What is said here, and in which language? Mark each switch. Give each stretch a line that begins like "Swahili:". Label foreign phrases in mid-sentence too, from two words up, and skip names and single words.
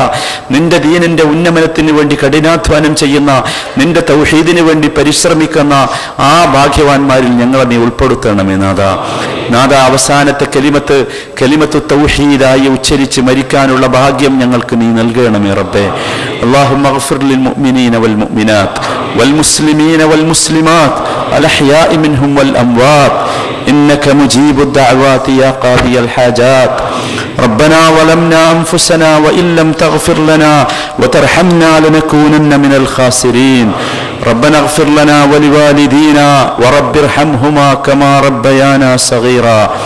Malayalam: നിന്റെ ദീനിന്റെ ഉന്നമനത്തിന് വേണ്ടി കഠിനാധ്വാനം ചെയ്യുന്ന, നിന്റെ തൗഹീദിന് വേണ്ടി പരിശ്രമിക്കുന്ന ആ ഭാഗ്യവാന്മാരിൽ ഞങ്ങളെ നീ ഉൾപ്പെടുത്തണമേ നാഥാ. നാഥാ, അവസാനത്തെ കലിമത്ത് തൗഹീദായി ഉച്ചരിച്ച് മരിക്കാനുള്ള ഭാഗ്യം ഞങ്ങൾക്ക് നീ നൽകണമേ റബ്ബേ.
Arabic: اللهم اغفر للمؤمنين والمؤمنات والمسلمين والمسلمات الأحياء منهم والأموات إنك مجيب الدعوات يا قاضي الحاجات ربنا ظلمنا أنفسنا وإن لم تغفر لنا وترحمنا لنكونن من الخاسرين ربنا اغفر لنا ولوالدينا ورب ارحمهما كما ربيانا صغيرا